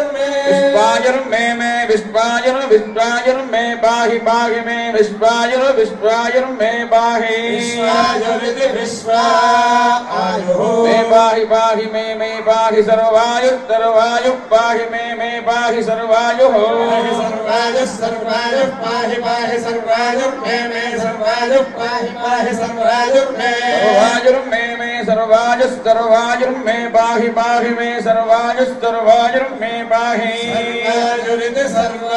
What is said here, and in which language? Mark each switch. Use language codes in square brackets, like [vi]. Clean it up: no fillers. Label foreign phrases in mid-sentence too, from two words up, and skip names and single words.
[sa] విశ్వాయుర్మే విశ్వాయుర్ విశ్వాయుర్ మే పాహి పాహి మే విశ్వాయుర్ విశ్వాయుర్ మే పాహి మే పాహి పాహి మే పాహి సర్వాయు సర్వాయు పాహి మే పాహి సర్వాయు सर्वायु पाहि पाहि सर्वायु मे सर्वायु पाहि पाहि सर्वायु मे सर्वायुर्मे सर्वायुर्मे पाहि पाहि मे सर्वायुर्मे पाहि सर्वायुरिति सर्वा